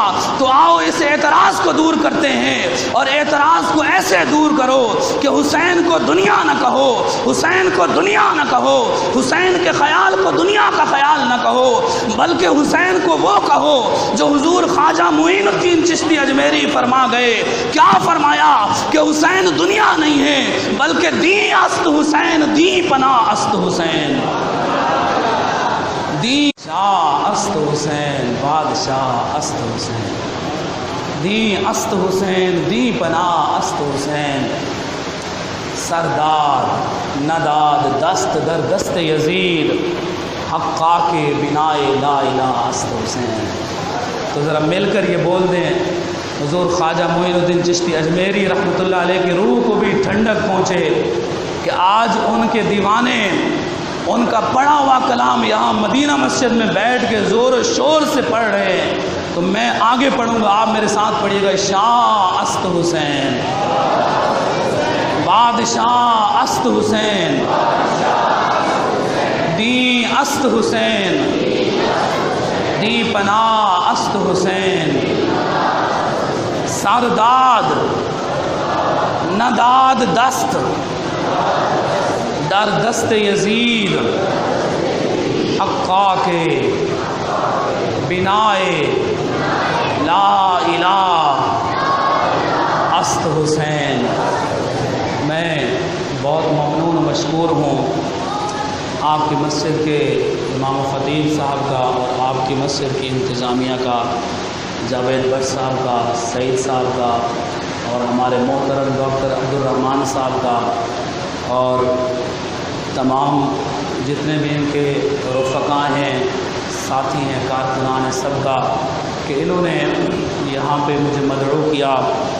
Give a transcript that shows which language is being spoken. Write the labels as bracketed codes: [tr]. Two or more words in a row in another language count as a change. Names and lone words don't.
[ur] تو آؤ اس اعتراض کو دور کرتے ہیں، اور اعتراض کو ایسے دور کرو کہ حسین کو دنیا نہ کہو، حسین کو دنیا نہ کہو، حسین کے خیال کو دنیا کا خیال نہ کہو، بلکہ حسین کو وہ کہو جو حضور خواجہ معین الدین چشتی اجمیری فرما گئے۔ کیا فرمایا؟ کہ حسین دنیا نہیں ہے بلکہ [fa] دین است حسین، دین پناہ است حسین، دین شاہ است حسین، بادشاہ است حسین، دین است حسین، دین پناہ است حسین، سردار نداد دست در دست یزید، حقا کے بنائے لا الہ است حسین۔ [ur] تو ذرا مل کر یہ بول دیں، حضور خواجہ معین الدین چشتی اجمیری رحمۃ اللہ علیہ کی روح کو بھی ٹھنڈک پہنچے کہ آج ان کے دیوانے ان کا پڑھا ہوا کلام یہاں مدینہ مسجد میں بیٹھ کے زور و شور سے پڑھ رہے ہیں۔ تو میں آگے پڑھوں گا، آپ میرے ساتھ پڑھیے گا۔ [fa] شاہ است حسین، بادشاہ است حسین، دین است حسین، دین پناہ است حسین، سرداد نداد دست در دست یزید، حقا کے بنائے لا الہ است حسین۔ [ur] میں بہت ممنون و مشکور ہوں آپ کی مسجد کے امام و خطیب صاحب کا، اور آپ کی مسجد کی انتظامیہ کا، جاوید بٹ صاحب کا، سعید صاحب کا، اور ہمارے محترم ڈاکٹر عبدالرحمن صاحب کا، اور تمام جتنے بھی ان کے رفقا ہیں، ساتھی ہیں، کارکنان ہیں، سب کا، کہ انہوں نے یہاں پہ مجھے مدعو کیا